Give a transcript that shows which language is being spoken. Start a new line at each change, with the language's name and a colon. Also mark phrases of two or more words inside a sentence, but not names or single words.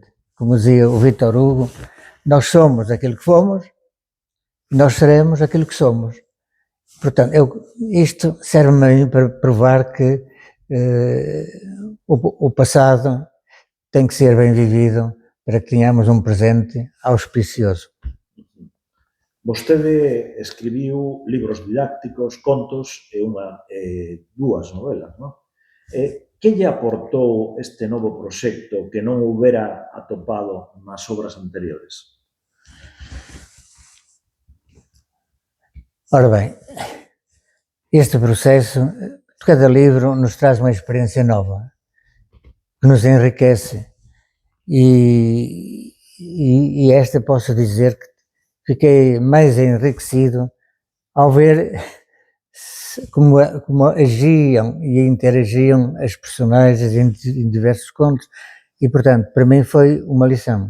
Portuguese: Como dizia o Victor Hugo, nós somos aquilo que fomos, nós seremos aquilo que somos. Portanto, isto serve-me a mim para provar que o passado tem que ser bem vivido para que tenhamos um presente auspicioso.
Galician: Vostede escribiu libros didácticos, contos e dúas novelas, non? Que lle aportou este novo proxecto que non houbera atopado nas obras anteriores?
Portuguese: Ora bem, este processo, cada livro nos traz uma experiência nova, que nos enriquece e esta posso dizer que fiquei mais enriquecido ao ver como agiam e interagiam as personagens em diversos contos e, portanto, para mim foi uma lição.